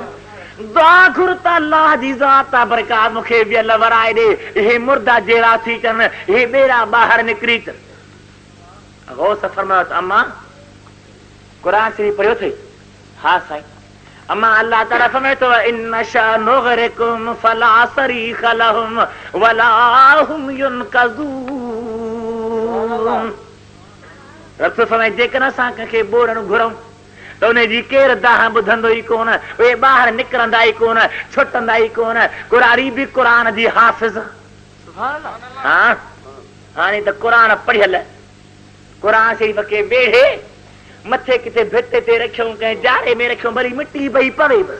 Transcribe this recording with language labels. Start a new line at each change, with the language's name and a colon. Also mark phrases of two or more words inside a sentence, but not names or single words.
Sindhi: दुआ घुर त अल्लाह जी ज़ात बरकात मूंखे वियल वराए ॾे, इहे मुर्दा जेरा थी अचनि, इहे ॿेड़ा ॿाहिरि निकिरी अचनि। गौस फरमायो त अम्मा क़ुरान शरीफ़ पढ़ियो अथई? हा साईं। अम्मा अल्लाह ताला फरमाए थो
Arabic: إن نشأ نغرقهم فلا صريخ لهم ولا هم ينقذون.
Sindhi: रब फरमाए जेकॾहिं असां कंहिंखे ॿोड़ण घुरऊं त उनजी केरु दाह ॿुधंदो ई कोन, उहे ॿाहिरि निकिरंदा ई कोन, छुटंदा ई कोन। क़ुरानी बि क़ुरान जी हाफ़िज़। हा हाणे त क़ुरान पढ़ियल, क़ुरान शरीफ़ खे वेढ़े मथे किथे भित ते रखियऊं, कंहिं जाड़े में रखियऊं, वरी मिटी भई पवे बसि।